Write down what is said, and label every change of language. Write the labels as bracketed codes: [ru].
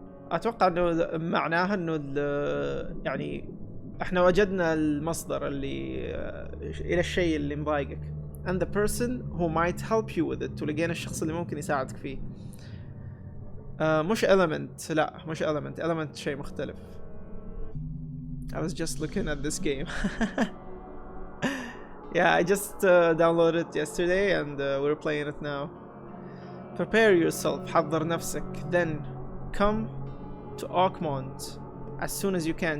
[ar] اتوقع انه معناها انه يعني احنا وجدنا المصدر اللي الى الشيء اللي مضايقك. [en] and the person who might help you with it. [ar] ولقينا الشخص اللي ممكن يساعدك فيه. مش element، لا مش element شيء مختلف. [en] I was just looking at this game. Yeah, I just downloaded it yesterday and we're playing it now. Prepare yourself. [ar] حضر نفسك. [en] Then come to Oakmont as soon as you can.